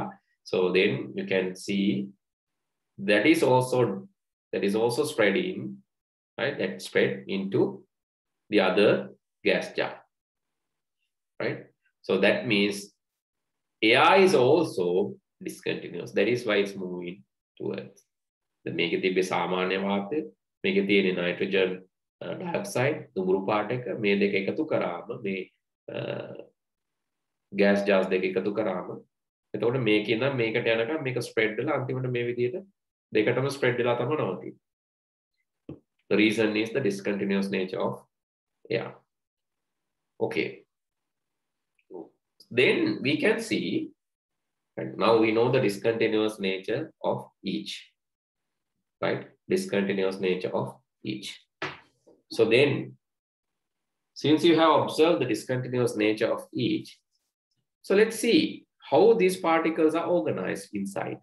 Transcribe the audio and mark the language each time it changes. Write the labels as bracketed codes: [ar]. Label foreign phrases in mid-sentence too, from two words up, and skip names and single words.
[en] So then you can see that is also spreading. Right, that spread into the other gas jar, right? So that means air is also discontinuous. That is why it's moving towards the negative [si] සාමාන්‍ය වාතය, මේකේ තියෙන [en] nitrogen dioxide, [si] දුඹුරු පාට එක, මේ දෙක එකතු කරාම මේ [en] gas jars [si] දෙක එකතු කරාම එතකොට මේකේ නම් මේකට යනකම් මේක spread වෙලා අන්තිමට මේ විදිහට දෙකටම spread වෙලා තමයි නවතින්නේ. [en] The reason is the discontinuous nature of air. Okay. Then we can see, and now we know the discontinuous nature of each, right? Discontinuous nature of each. So then, since you have observed the discontinuous nature of each, so let's see how these particles are organized inside.